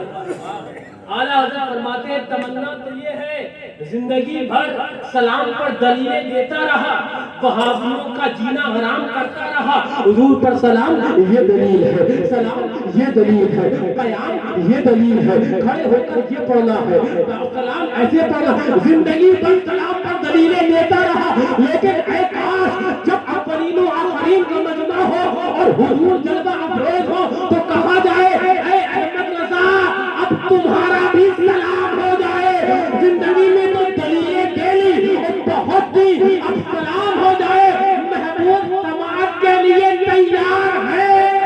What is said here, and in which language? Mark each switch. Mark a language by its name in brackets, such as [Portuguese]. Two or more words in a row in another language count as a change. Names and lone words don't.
[Urdu] اعلیٰ حضرت فرماتے ہیں تمنا تو یہ ہے زندگی بھر سلام پر دلیلیں دیتا رہا، وہابیوں کا جینا حرام کرتا رہا، حضور پر سلام یہ دلیل ہے، سلام یہ دلیل ہے، قیام یہ دلیل ہے، کھڑے ہو کر یہ پڑھنا ہے، سلام ایسے پڑھنا، زندگی بھر سلام پر دلیلیں دیتا رہا، لیکن اے کاش جب اولین و آخرین کا مجمع ہو اور حضور جلوہ افروز ہو تو کہا جائے اے احمد رضا اب تمہارا بھی سلام ہو جائے، زندگی میں تو دلیلیں دے لی بہت دی، اب سلام ہو جائے، محبوب سماعت کے لیے تیار ہے۔